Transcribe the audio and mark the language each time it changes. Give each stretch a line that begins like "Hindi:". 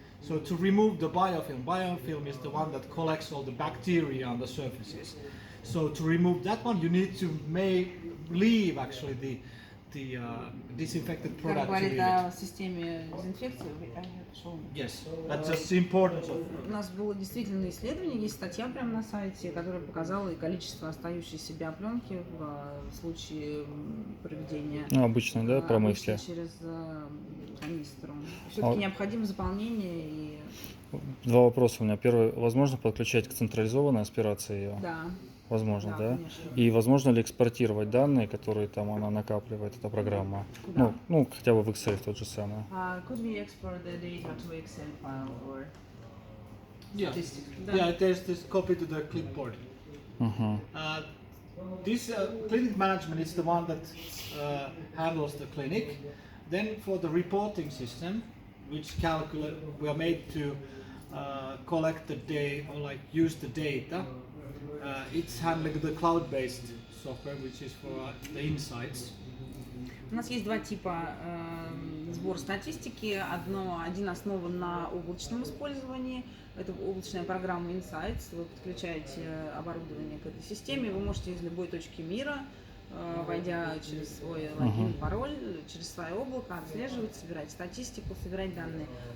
English: So to remove the biofilm is the one that collects all the bacteria on the surfaces. So to remove that one, you need to leave actually the disinfected
Russian: Как
English: product.
Russian: говорит о системе дезинфекции,
English: Yes, that's just the importance of.
Russian: У нас было действительно исследование, есть статья прямо на сайте, которая показала и количество остающейся биопленки в случае проведения обычно, да, промывки. обычно через канистру. Все-таки необходимо заполнение и... Два вопроса у меня. Первый, возможно подключать к централизованной аспирации ее? Да. Возможно, Да, да? конечно. И возможно ли экспортировать данные, которые там она накапливает, эта программа? Куда? Ну, хотя бы в Excel тот же самый.
English: Could we export the data to Excel file or Yeah, statistics? yeah. There's this copy to the clipboard. This clinic management is the one that handles the clinic. Then for the reporting system, which we are made to collect the data or like use the data. It's handling the cloud-based software, which is for the insights.
Russian: У нас есть два типа сбор статистики. Один основан на облачном использовании. Это облачная программа Insights. Вы подключаете оборудование к этой системе. Вы можете из любой точки мира, войдя через свой логин, пароль, через свое облако, отслеживать, собирать статистику, собирать данные.